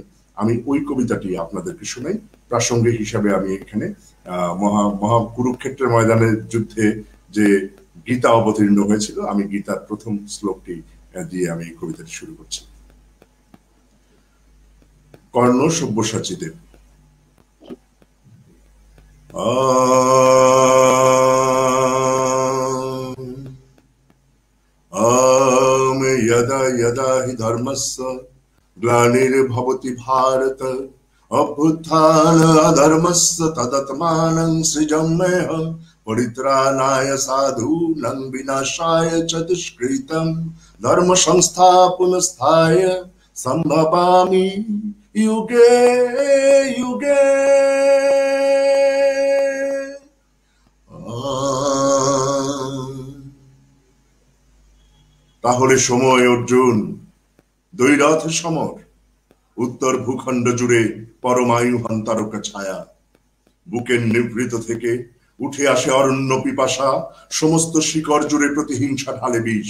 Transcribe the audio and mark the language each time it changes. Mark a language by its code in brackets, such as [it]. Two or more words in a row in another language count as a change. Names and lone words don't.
[bn] আমি ওই কবিতাটি আপনাদেরকে শোনাই প্রাসঙ্গিক হিসাবে। আমি এখানে মহা কুরুক্ষেত্রের ময়দানের যুদ্ধে যে গীতা অবতীর্ণ হয়েছিল, আমি গীতার প্রথম শ্লোকটি দিয়ে আমি এই কবিতাটি শুরু করছি। কর্ণ সব্যসাচী দেব। [sa] यदा यदा हि धर्मस्य ग्लानिर्भवति भारत अभ्युत्थान अधर्मस्य तदात्मानं सृजाम्यहं परित्राणाय साधूनां विनाशाय च दुष्कृतं धर्म संस्थापनार्थाय संभवामि युगे युगे। [bn] তাহলে সময় অর্জুন, দৈরথ সমর, উত্তর ভূখণ্ড জুড়ে পরমায়ু হন্তারকা ছায়া, বুকের নিভৃত থেকে উঠে আসে অরণ্য পিপাসা, সমস্ত শিকড় জুড়ে প্রতিহিংসা ঢালে বিষ।